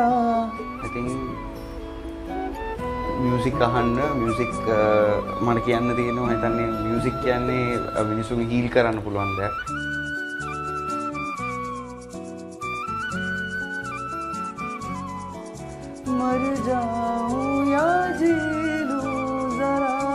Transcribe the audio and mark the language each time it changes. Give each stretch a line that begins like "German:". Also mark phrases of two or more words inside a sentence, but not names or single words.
English: I think
Sinhala: music අහන්න music මම කියන්න තියෙනවා මම හිතන්නේ music කියන්නේ මිනිසුන් heal කරන්න පුළුවන් දෙයක්.
Hindi: मर जाऊं या जी लूं जरा.